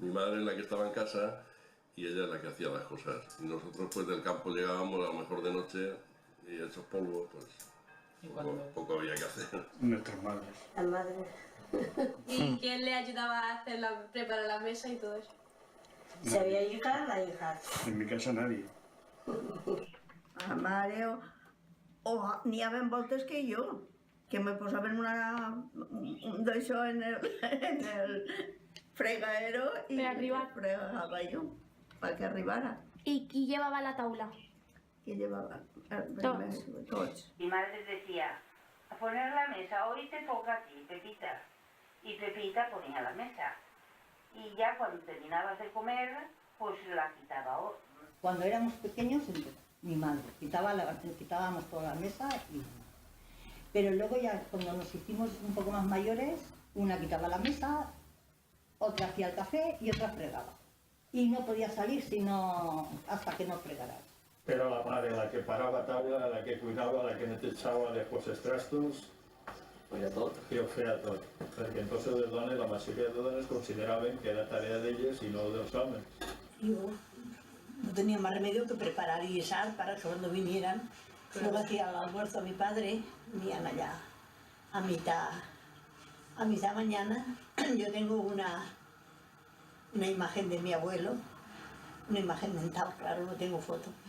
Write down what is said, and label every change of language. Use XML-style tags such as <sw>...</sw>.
<es>Mi madre es la que estaba en casa y ella es la que hacía las cosas. Y nosotros pues del campo llegábamos a lo mejor de noche y hechos polvo, pues poco había que hacer. Nuestras madres. La madre. ¿Y quién le ayudaba a hacer preparar la mesa y todo eso? Si había hijas, la hija. En mi casa nadie.</es> <ca>La mare n'hi havia voltes que jo, que me posaven d'això en el fregadero</ca> <es>y fregaba yo para que</es> <ca>arribara.</ca> <es>¿Y quién llevaba la tabla? ¿Quién llevaba? Todos. Mi madre decía, a poner la mesa, hoy te toca a ti, Pepita. Y Pepita ponía la mesa. Y ya cuando terminabas de comer, pues la quitaba. Cuando éramos pequeños, mi madre quitábamos toda la mesa y... Pero luego ya cuando nos hicimos un poco más mayores, una quitaba la mesa, otra hacía el café y otra fregaba. Y no podía salir sino hasta que no fregaras. Era la madre la que paraba tabla, la que cuidaba, la que nos echaba después los trastos.</es> <ca>que ho feia tot, perquè entonces les dones, la majoria de dones consideraven que era tarea d'elles i no dels homes.</ca> <es>Yo no tenía más remedio que preparar y guisar para que cuando vinieran, luego hacía el almuerzo a mi padre, venían allá a mitad mañana. Yo tengo una imagen de mi abuelo, una imagen mental, claro, no tengo foto.</es>